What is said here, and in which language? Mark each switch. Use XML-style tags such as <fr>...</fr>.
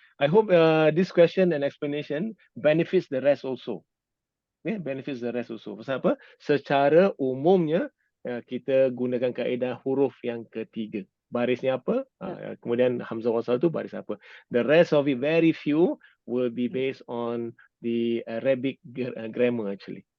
<en>I hope this question and explanation benefits the rest also. Benefits the rest also.</en> <ms>Pasal apa? Secara umumnya kita gunakan kaedah huruf yang ketiga. Barisnya apa? Kemudian hamzah wasal tu baris apa?</ms> <en>The rest of it, very few, will be based on the Arabic grammar actually.</en>